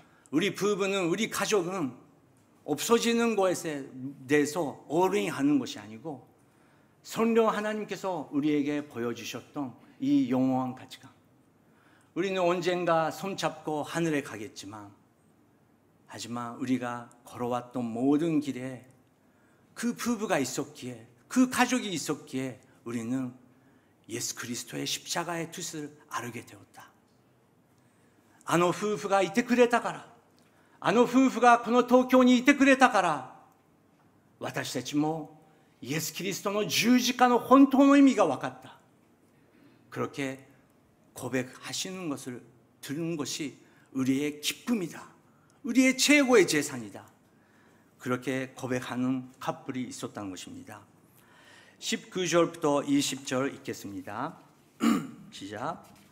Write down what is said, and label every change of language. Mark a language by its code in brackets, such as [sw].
[ko] 우리 부부는, 우리 가족은 없어지는 것에 대해서 어린이하는 것이 아니고 성령 하나님께서 우리에게 보여주셨던 이 영원한 가치관, 우리는 언젠가 손잡고 하늘에 가겠지만, 하지만 우리가 걸어왔던 모든 길에 그 부부가 있었기에, 그 가족이 있었기에 우리는 예수 그리스도의 십자가의 뜻을 알게 되었다. [ja] あの夫婦がいてくれたから、あの夫婦がこの東京にいてくれたから、私たちもイエス・キリストの十字架の本当の意味が分かった。 [ko] 그렇게 고백하시는 것을 들은 것이 우리의 기쁨이다, 우리의 최고의 재산이다, 그렇게 고백하는 커플이 있었다는 것입니다. 19절부터 20절 읽겠습니다. 시작.